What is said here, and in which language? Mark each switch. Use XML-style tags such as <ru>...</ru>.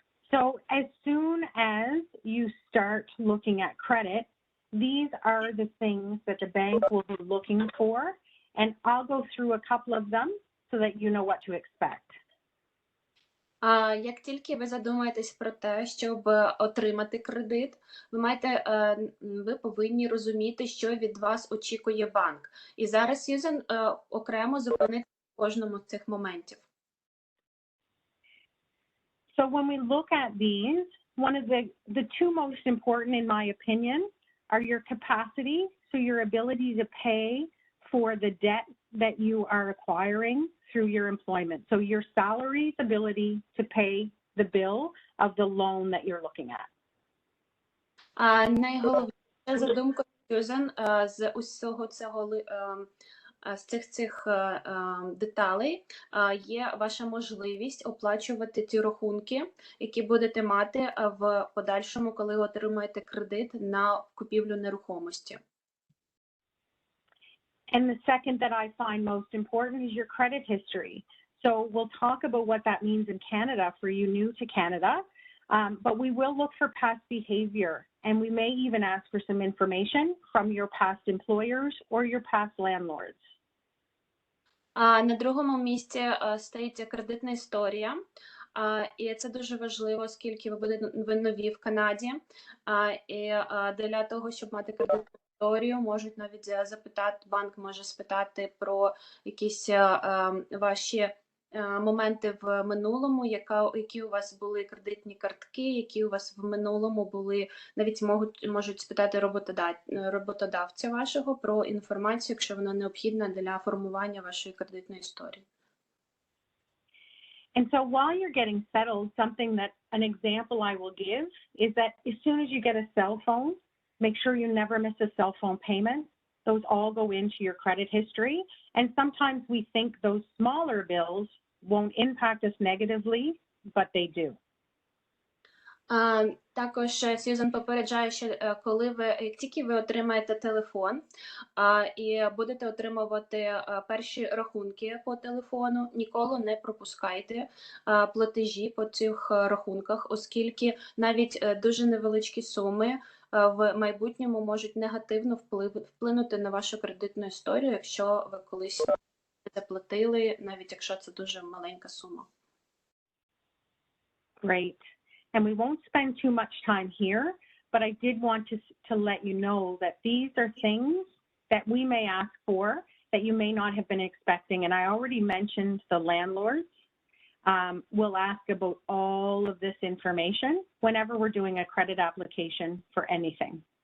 <en>So as soon as you start looking at credit, these are the things that the bank will be looking for. And I'll go through a couple of them so that you know what to expect.</en> <uk>Як тільки ви задумаєтесь про те, щоб отримати кредит, ви повинні розуміти, що від вас очікує банк. І зараз Сьюзан окремо зупиниться в кожному з цих моментів.</uk> <en>So when we look at these, one of the two most important, in my opinion, are your capacity, so your ability to pay for the debt that you are acquiring through your employment. So your salary's ability to pay the bill of the loan that you're looking at.</en> <uk>Найголовніше, за думкою Сьюзан, з усього цього з цих деталей є ваша можливість оплачувати ті рахунки, які будете мати в подальшому, коли отримаєте кредит на купівлю нерухомості.</uk> <en>And the second that I find most important is your credit history. So we'll talk about what that means in Canada for you new to Canada, but we will look for past behavior, and we may even ask for some information from your past employers or your past landlords.</en> <uk>На другому місці стоїть кредитна історія, і це дуже важливо, оскільки ви нові в Канаді, і для того, щоб мати кредитну історію, можуть навіть запитати, банк може спитати про якісь ваші моменти в минулому, які у вас були кредитні картки, які у вас в минулому були, навіть можуть спитати роботодавця вашого про інформацію, якщо вона необхідна для формування вашої кредитної історії.</uk> <en>And so while you're getting settled, an example I will give is that as soon as you get a cell phone, make sure you never miss a cell phone payment. Those all go into your credit history. And sometimes we think those smaller bills won't impact us negatively, but they do.</en> <uk>Також Сьюзан попереджає, що як тільки ви отримаєте телефон і будете отримувати перші рахунки по телефону, ніколи не пропускайте платежі по цих рахунках, оскільки навіть дуже невеличкі суми в майбутньому можуть негативно вплинути на вашу кредитну історію, якщо ви колись заплатили, навіть якщо це дуже маленька сума.</uk> <en>Great. And we won't spend too much time here, but I did want to let you know that these are things that we may ask for that you may not have been expecting. And I already mentioned the landlords. We'll ask about all of this information whenever we're doing a credit application for anything.</en>